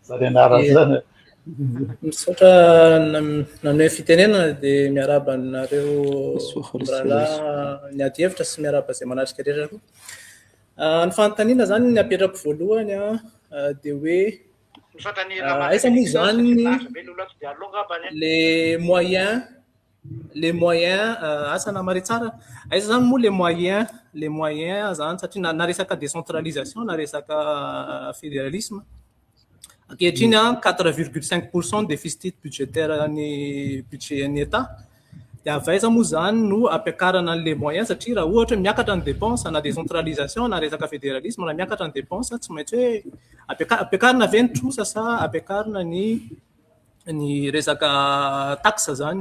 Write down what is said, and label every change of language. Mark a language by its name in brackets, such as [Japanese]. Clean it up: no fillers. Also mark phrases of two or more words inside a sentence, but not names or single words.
[Malagasy] misaotra nanome fitenenana de miaraba nareo rahalahy ny ady hevitra sy miaraba zay manatrika rehetra koa. Ny fanontaniana zany ny apetrako voalohany de hoe aiza moa zany [French] les moyens [Malagasy] asa namary tsara aiza zany moa [French] les moyens [Malagasy] zany satria na resaka décentralisation na resaka fédéralisme ankehitriny 4,5% [French] déficit budgétaire [Malagasy] ny budget ny état de avaiza moa zany no ampiakarana an'le moyens satria raha ohatra miakatra ny dépense na décentralisation na resaka fédéralisme na miakatra ny dépense tsy maintsy hoe ampiakarina avy ny trosa sa ampiakarina ny resaka taxe zany.